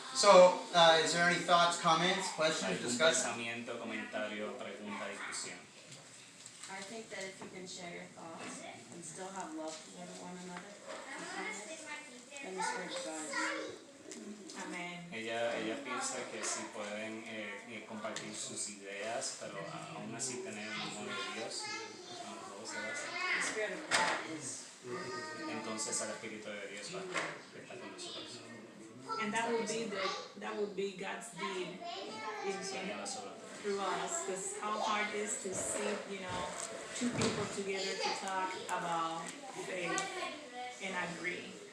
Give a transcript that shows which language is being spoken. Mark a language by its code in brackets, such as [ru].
[en] So, is there any thoughts, comments, questions, [es] ¿Algún [en] discussion? [es] pensamiento, comentario, pregunta, discusión? [en] I think that if you can share your thoughts and still have love toward one another, then the Spirit of God is moving. [es] Amén. Ella piensa que si pueden compartir sus ideas, pero aún así tener el amor de Dios, todo se va a hacer. [en] The Spirit of God is [es] Entonces el Espíritu de Dios va a estar con nosotros. [en] And that would be God's deed [es] Enseña las obras. [en] through us. Because how hard it is to see, two people together to talk about faith and agree.